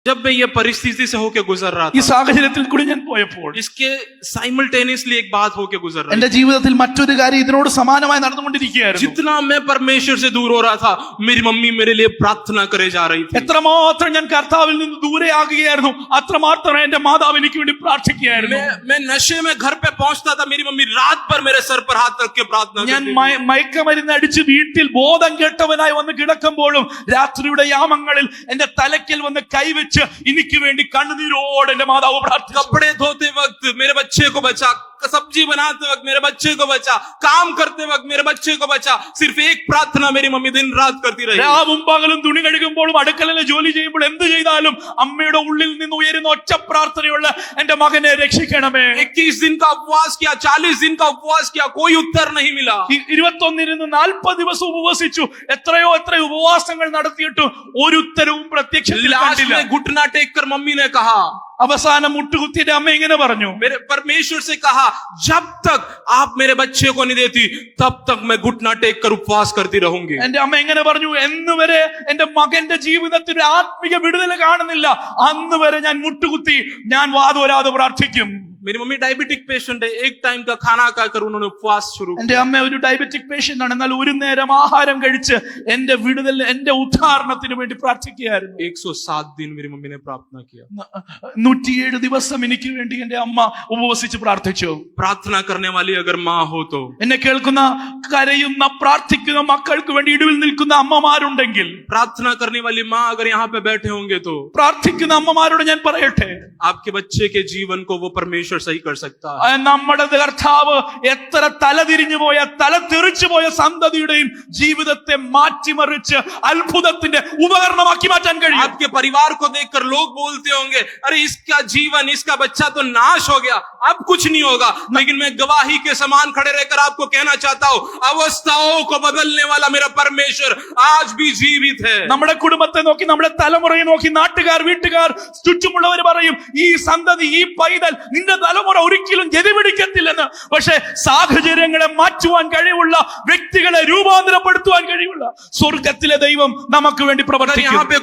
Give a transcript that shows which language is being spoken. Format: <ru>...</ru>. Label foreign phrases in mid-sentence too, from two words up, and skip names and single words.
<hi>जब मैं ये परिस्थिति से होके गुजर रहा</hi> <ml>ഈ</ml> <hi>था,</hi> <ml>സാഹചര്യത്തിൽ കൂടി ഞാൻ പോയപ്പോൾ</ml> <hi>इसके साइमल्टेनियसली एक बात होके गुजर रही</hi> <ml>എന്റെ ജീവിതത്തിൽ മറ്റൊരു കാര്യം ഇതിനോട് സമാനമായി നടന്നുകൊണ്ടിരിക്കുകയായിരുന്നു.</ml> <hi>जितना मैं परमेश्वर से दूर हो रहा था, मेरी मम्मी मेरे लिए प्रार्थना करे जा रही थी.</hi> <ml>എത്രമാത്രം ഞാൻ കർത്താവിൽ നിന്ന് ദൂരെയാകുകയായിരുന്നു, അത്രമാത്രം എന്റെ മാതാവ് എനിക്ക് വേണ്ടി പ്രാർത്ഥിക്കുകയായിരുന്നു.</ml> <hi>मैं नशे में घर पे पहुंचता था, मेरी मम्मी रात भर मेरे सर पर हाथ रख के प्रार्थना</hi> <ml>ഞാൻ</ml> <hi>करती थी.</hi> <ml>മയക്കമരുന്ന് അടിച്ച് വീട്ടിൽ ബോധം കെട്ടവനായി വന്ന് കിടക്കുമ്പോഴും രാത്രിയുടെ യാമങ്ങളിൽ എന്റെ തലയ്ക്കൽ വന്ന് കൈവച്ച് എനിക്ക് വേണ്ടി കണ്ണുനീരോടെ എന്റെ മാതാവ് പ്രാർത്ഥിച്ചു.</ml> <hi>कपड़े धोते वक्त मेरे बच्चे को बचा, सब्जी बनाते वक्त मेरे बच्चे को बचा, काम करते वक्त मेरे बच्चे को बचा. सिर्फ एक प्रार्थना मेरी मम्मी दिन रात करती रही.</hi> <ml>രാവും പകലും തുണി കഴുകുമ്പോഴും അടുക്കളയിലെ ജോലി ചെയ്യുമ്പോൾ എന്ത് ചെയ്താലും അമ്മയുടെ ഉള്ളിൽ നിന്ന് ഉയരുന്ന ഒറ്റ പ്രാർത്ഥനയുള്ള എന്റെ മകനെ രക്ഷിക്കണമേ.</ml> <hi>21 दिन का उपवास किया, 40 दिन का उपवास किया, कोई उत्तर नहीं मिला.</hi> <ml>21 40 ദിവസം ഉപവസിച്ചു. എത്രയോ ഉപവാസങ്ങൾ നടത്തിയിട്ടും ഒരു ഉത്തരവും പ്രത്യക്ഷത്തിൽ</ml> <hi>लास्ट</hi> <ml>കണ്ടില്ല.</ml> <hi>में घुटना टेक कर मम्मी ने कहा,</hi> <ml>അവസാനം മുട്ടുകുത്തിയുടെ അമ്മ ഇങ്ങനെ പറഞ്ഞു,</ml> <hi>मेरे परमेश्वर से कहा, जब तक आप मेरे बच्चे को नहीं देती तब तक मैं घुटना टेक कर उपवास करती रहूंगी.</hi> <ml>എന്റെ അമ്മ എങ്ങനെ പറഞ്ഞു, എന്ന് വരെ എന്റെ മകന്റെ ജീവിതത്തിൽ ആത്മീയ വിടുതൽ കാണുന്നില്ല, അന്ന് വരെ ഞാൻ മുട്ടുകുത്തി ഞാൻ വാതോരാതെ പ്രാർത്ഥിക്കും.</ml> <hi>मेरी मम्मी</hi> <en>diabetic patient</en> <hi>है, एक टाइम का खाना खाकर उन्होंने उपवास शुरू</hi> <ml>എന്റെ അമ്മ ഒരു</ml> <en>diabetic patient</en> <ml>ആണ്. എന്നാൽ ഒരു നേരം ആഹാരം കഴിച്ച് എന്റെ വിടുതൽ, എന്റെ ഉദ്ധാരണത്തിന് വേണ്ടി പ്രാർത്ഥിക്കുകയായിരുന്നു.</ml> <hi>107 दिन मेरी मम्मी ने प्रार्थना किया.</hi> <ml>107 ദിവസം എനിക്ക് വേണ്ടി എന്റെ അമ്മ ഉപവസിച്ച് പ്രാർത്ഥിച്ചു.</ml> <hi>प्रार्थना करने वाली अगर माँ हो तो,</hi> <ml>എന്നെ കേൾക്കുന്ന കരയുന്ന പ്രാർത്ഥിക്കുന്ന മക്കൾക്ക് വേണ്ടി ഇടിവിൽ നിൽക്കുന്ന അമ്മമാരുണ്ടെങ്കിൽ,</ml> <hi>प्रार्थना करने वाली माँ अगर यहाँ पे बैठे होंगे तो,</hi> <ml>പ്രാർത്ഥിക്കുന്ന അമ്മമാരോട് ഞാൻ പറയട്ടെ,</ml> <hi>आपके बच्चे के जीवन को वो परमेश्वर सही कर सकता है.</hi> <ml>നമ്മുടെ കർത്താവ് എത്ര തലതിരിഞ്ഞു പോയ, തല തെറിച്ചു പോയ സന്തതിയുടെയും ജീവിതത്തെ മാറ്റിമറിച്ച് അത്ഭുതത്തിന്റെ ഉപകരണമാക്കി മാറ്റാൻ കഴിയും.</ml> <hi>आपके परिवार को देखकर लोग बोलते होंगे, अरे इसका जीवन, इसका बच्चा तो नाश हो गया, अब कुछ नहीं होगा. लेकिन मैं गवाही के समान खड़े रहकर आपको कहना चाहता हूँ, अवस्थाओं को बदलने वाला मेरा परमेश्वर आज भी जीवित है.</hi> <ml>നമ്മുടെ കുടുംബത്തെ നോക്കി, നമ്മുടെ തലമുറയെ നോക്കി നാട്ടുകാർ, വീട്ടുകാർ, ചുറ്റുമുള്ളവർ പറയും, ഈ സന്തതി, ഈ പൈതൽ, നിന്റെ തലമുറ ഒരിക്കലും ഗതിപിടിക്കത്തില്ലെന്ന്. പക്ഷെ സാഹചര്യങ്ങളെ മാറ്റുവാൻ കഴിവുള്ള, വ്യക്തികളെ രൂപാന്തരപ്പെടുത്തുവാൻ കഴിവുള്ള സ്വർഗത്തിലെ ദൈവം നമുക്ക് വേണ്ടി പ്രവർത്തിക്കും.</ml>